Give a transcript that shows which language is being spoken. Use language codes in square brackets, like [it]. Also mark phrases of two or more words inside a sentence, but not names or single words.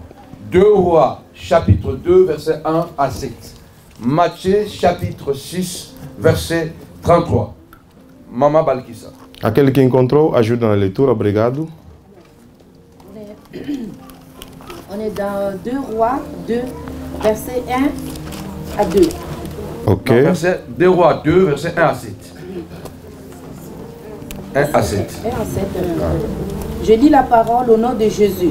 [fr] 2 Rois, chapitre 2, verset 1 à 7. Matthieu chapitre 6, verset 33. Mama Balkissa. [pt] Aquele que encontrou, ajuda na leitura, obrigado. [fr] On est dans 2 Rois 2, verset 1 à 2. Ok. Non, verset 2 Rois 2, verset 1 à 7. 1 à 7. 1 à 7. Je lis la parole au nom de Jésus.